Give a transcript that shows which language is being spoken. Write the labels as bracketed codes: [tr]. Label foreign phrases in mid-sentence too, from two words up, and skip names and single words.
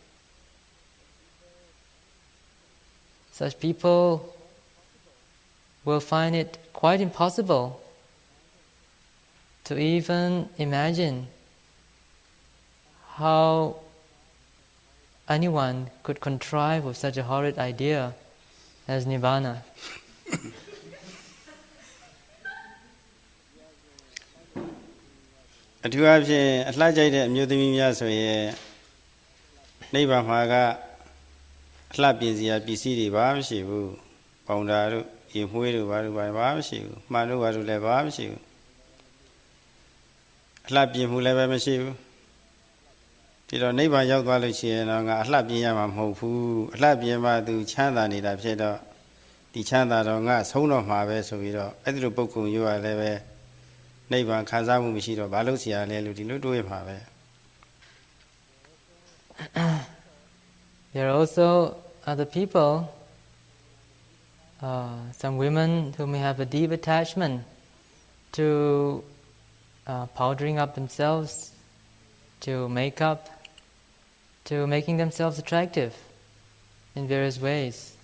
[en] Such people will find it quite impossible to even imagine how anyone could contrive with such a horrid idea as Nibbana. [my] အထူးအဖြင့်အလှကြိုက်တဲ့အမျိုးသမီးများဆိုရင်နိဗ္ဗာန်မှာကအလှပြင်စရာပစ္စည်းတွေဘာမှမရှိဘူး။ပေါင်တာတို့ရေမွှေးတို့ဘာမှမရှိဘူး။မှန်တို့ဘာလို့လည်းဘာမှမရှိဘူး ။အလှပြင်မှုလည်းပဲမရှိဘူး။ဒီတော့နိဗ္ဗာန်ရောက်သွားလို့ရှိရင်တော့ငါအလှပြင်ရမှာမဟုတ်ဘူး။အလှပြင်မှသူချမ်းသာနေတာဖြစ်တော့ဒီချမ်းသာတော့ငါဆုံးတော့မှာပဲဆိုပြီးတော့အဲ့ဒီလိုပုဂ္ဂိုလ်မျိုးကလည်းပဲနိဗ္ဗာန်ခံစားမှုမရှိတော့ဘာလို့ဆရာလဲလို့ဒီလိုတွေးမှာပဲ [en] There are also other people, some women who may have a deep attachment to powdering up themselves, to makeup, to making themselves attractive in various ways.